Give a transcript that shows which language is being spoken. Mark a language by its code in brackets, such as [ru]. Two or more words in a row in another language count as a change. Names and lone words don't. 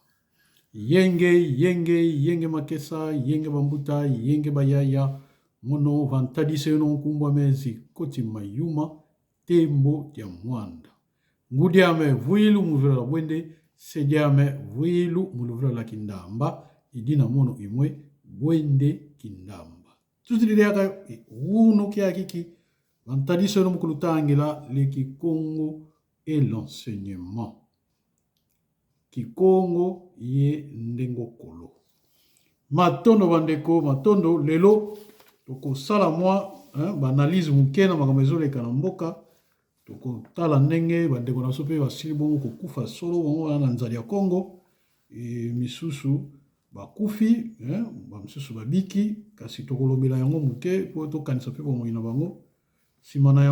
[kg] yenge makesa yenge bambuta yenge bayaya mono vantadise no nkumbwa mezi Zikoti Mayuma tembo dia mwanda ngudi ame vuilu muvula la Bwende sedi ame vuilu muvula la Kindamba idina mono imwe Bwende Kindamba tutiliaka uno kia kiki vantadise no mukulutangela leki Congo [fr] et l'enseignement [ln] Kikongo ye ndengo kolo matondo bandeko matondo lelo toko sala mwa banalize mukena makambo ezoleka na mboka toko tala ndenge bandeko na so pe basili bongo kokufa solo bongo na nzali ya Congo misusu bakufi bamisusu babiki kasi tokolobela yango muke po tokanisa pe bomoi na bango sima na